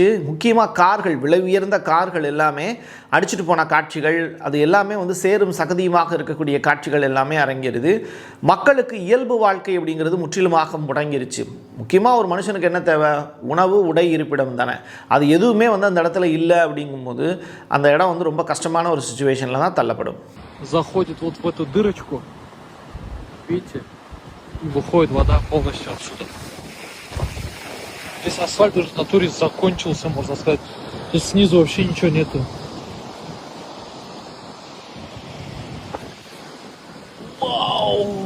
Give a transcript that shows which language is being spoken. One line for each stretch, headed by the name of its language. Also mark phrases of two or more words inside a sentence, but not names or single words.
Tamil: முக்கியமாக கார்கள், விலை உயர்ந்த கார்கள் எல்லாமே அடிச்சுட்டு போன காட்சிகள், அது எல்லாமே வந்து சேரும் சகதியுமாக இருக்கக்கூடிய காட்சிகள் எல்லாமே அரங்கேறுது. மக்களுக்கு இயல்பு வாழ்க்கை அப்படிங்கிறது முற்றிலுமாக முடங்கிருச்சு. முக்கியமாக ஒரு மனுஷனுக்கு என்ன தேவை, உணவு, உடை, இருப்பிடம் தானே. அது எதுவுமே வந்து அந்த இடத்துல இல்லை அப்படிங்கும்போது அந்த இடம் வந்து ரொம்ப கஷ்டமான ஒரு சுச்சுவேஷனில் தான் தள்ளப்படும்.
Russian: Заходит вот в эту дырочку, видите, и выходит вода полностью отсюда. Здесь асфальт уже в натуре закончился, можно сказать. Здесь снизу вообще ничего нету. Вау!